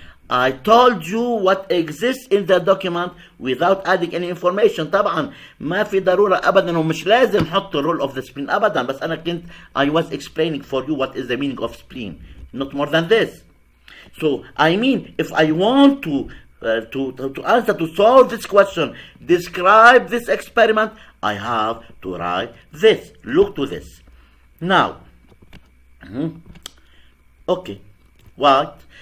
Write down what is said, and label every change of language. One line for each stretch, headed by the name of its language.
English: I told you what exists in the document without adding any information.
Arabic: طبعا ما في ضرورة أبدا ومش لازم حط
English: role of the spleen
Arabic: أبدا. بس أنا كنت
English: I was explaining for you what is the meaning of spleen. Not more than this. So I mean, if I want to answer, to solve this question, describe this experiment, I have to write this. Look to this. Now, okay, what?